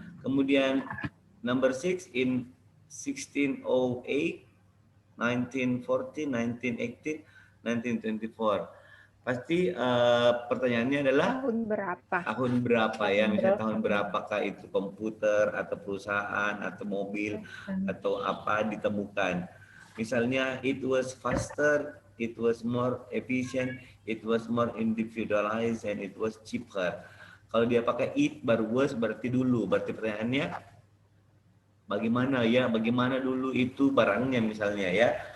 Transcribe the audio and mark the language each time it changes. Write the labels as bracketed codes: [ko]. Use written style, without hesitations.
[id] Kemudian [en] number 6 in 1608, 1940, 1918, 1924. [id] Pasti pertanyaannya adalah Tahun berapa? Tahun berapa ya? Misalnya tahun berapakah itu komputer atau perusahaan atau mobil atau apa ditemukan? Misalnya [en] it was faster, it was more efficient, it was more individualized, and it was cheaper. [id] Kalau dia pakai it baru was berarti dulu. Berarti pertanyaannya bagaimana ya? Bagaimana dulu itu barangnya misalnya ya?